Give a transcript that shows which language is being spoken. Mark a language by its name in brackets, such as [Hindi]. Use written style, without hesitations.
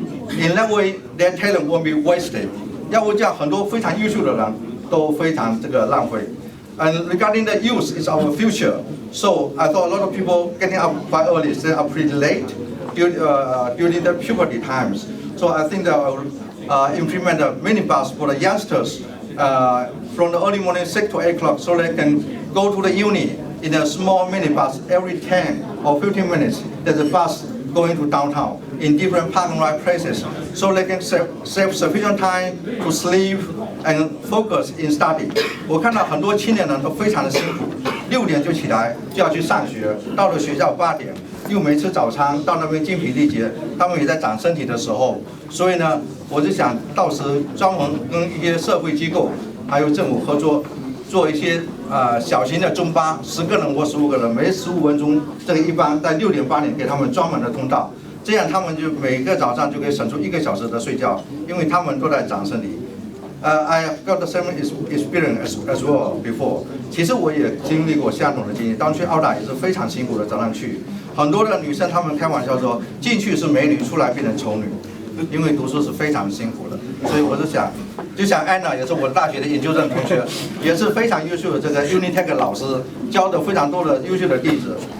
[English] In that way, their talent won't be wasted. [Chinese] 要不这样很多非常优秀的人都非常这个浪费。 [English] And regarding the youth, is our future. So I thought a lot of people getting up quite early, stay up pretty late during the puberty times. So I think that I will implement a minibus for the youngsters from the early morning 6 to 8 o'clock, so they can go to the uni in a small minibus every 10 or 15 minutes. There's a bus going to downtown in different parking lot places, so they can save sufficient time to sleep and focus in study. [Chinese] 我看到很多青年人都非常的辛苦，6点就起来就要去上学，到了学校8点又没吃早餐，到那边精疲力竭，他们也在长身体的时候，所以呢，我就想到时专门跟一些社会机构还有政府合作，做一些小型的中巴，10个人或15个人，每15分钟这个一班，在6点8点给他们专门的通道，这样他们就每个早上就可以省出1个小时的睡觉，因为他们都在长身体。 [English] I have got the same experience as well before. [Chinese] 其实我也经历过相同的经历，当去澳大也是非常辛苦的，早上去，很多的女生她们开玩笑说，进去是美女，出来变成丑女，因为读书是非常辛苦的。所以我是想，就像安娜也是我大学的研究生同学，也是非常优秀的这个 Unitec 老师，教的非常多的优秀的弟子。